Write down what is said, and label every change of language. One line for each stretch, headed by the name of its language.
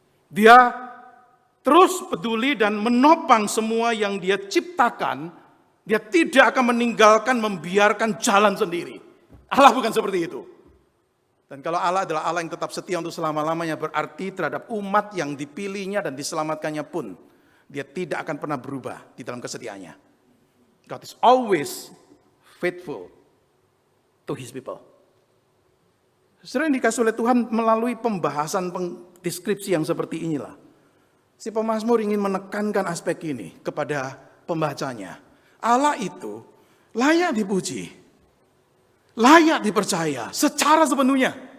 Indonesian: Dia terus peduli dan menopang semua yang Dia ciptakan. Dia tidak akan meninggalkan, membiarkan jalan sendiri. Allah bukan seperti itu. Dan kalau Allah adalah Allah yang tetap setia untuk selama-lamanya, berarti terhadap umat yang dipilihnya dan diselamatkannya pun, Dia tidak akan pernah berubah di dalam kesetiaannya.
English: God is always faithful to His people.
Indonesian: Sering dikasih oleh Tuhan melalui pembahasan deskripsi yang seperti inilah. Si pemazmur ingin menekankan aspek ini kepada pembacanya. Allah itu layak dipuji, layak dipercaya secara sepenuhnya.